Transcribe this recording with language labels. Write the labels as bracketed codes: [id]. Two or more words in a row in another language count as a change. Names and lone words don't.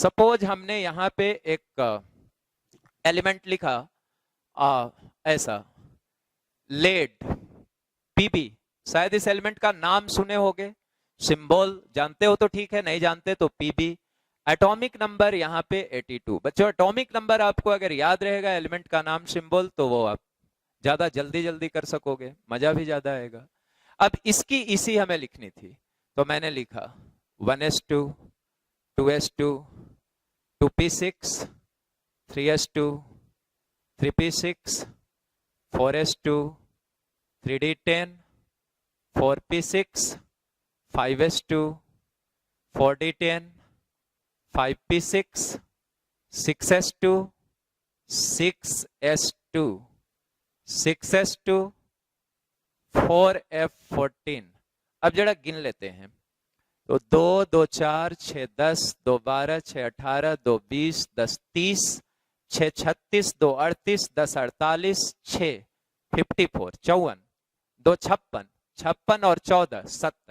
[hi] सपोज हमने यहां पे एक एलिमेंट लिखा ऐसा लेड, पीबी, शायद इस एलिमेंट का नाम सुने होगे, सिंबल जानते हो तो ठीक है, नहीं जानते तो पीबी। [en] atomic number [hi] यहाँ पे 82। बच्चों [en] atomic number [hi] आपको अगर याद रहेगा एलिमेंट का नाम सिंबल, तो वो आप ज्यादा जल्दी जल्दी कर सकोगे, मजा भी ज्यादा आएगा। अब इसकी इसी हमें लिखनी थी, तो मैंने लिखा 1s2 2s2 2p6 3s2 3p6 4s2 3d10 4p6 5s2 4d10 5p6 6s2 6s2 6s2 4f14। अब जरा गिन लेते हैं। तो 2 2 4 6 10 2 12 6 18 2 20 10 30 6 36 2 38 10 48 6 54 54 2 56 56 और 14 70।